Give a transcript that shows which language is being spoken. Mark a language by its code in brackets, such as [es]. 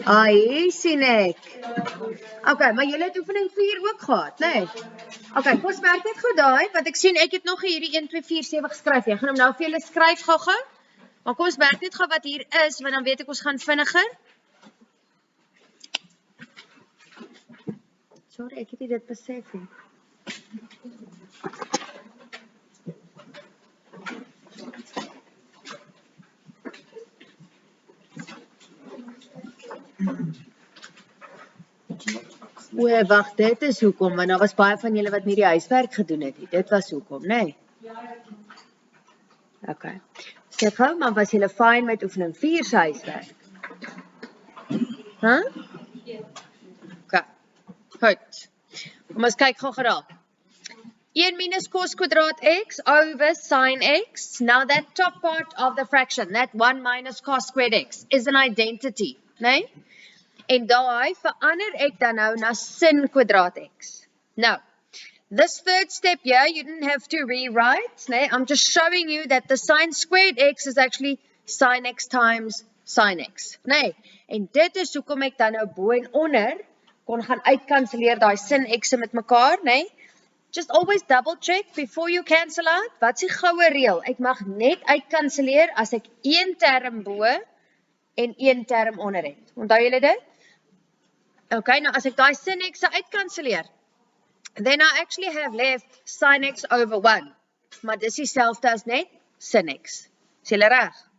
[af] Hier sien ek. Okay, maar julle het oefening 4 ook gehad, né? Nee? Okay, kom ons merk net gou daai, want ek sien ek het nog hierdie 1 2 4 7 geskryf. Ek gaan hom nou vir julle skryf gou-gou. Maar kom ons merk net gou wat hier is, want dan weet ek ons gaan vinniger. Sorry, ek het nie dit besef nie. Wag, dit is hoekom, want daar was baie van julle wat nie die huiswerk gedoen het nie. Dit was hoekom, né? Nee? Okay. Sê gou, maar was julle fyn met oefening 4 se huiswerk? Okay. Goed. Kom ons kyk gou geraak. 1 minus cos kwadraat x over sin x. [en] Now that top part of the fraction, that 1 minus cos squared x, is an identity, né? [af] En daai verander ek dan nou na sin kwadraat x. [en] Now, this third step here, you didn't have to rewrite, né? I'm just showing you that the sin squared x is actually sin x times sin x, né? [af] En dit is hoekom ek dan nou bo en onder kon gaan uitkanselleer daai sin x'e met mekaar, né? [en] Just always double check before you cancel out. [af] Wat is die goue reël? Ek mag net uitkanselleer as ek een term bo en een term onder het. Onthou julle dit? Okay, nou as ek daai sin x'e uitkanselleer, [en] then I actually have left sin x over 1. [af] Maar dis dieselfde as net sin x. Is julle reg?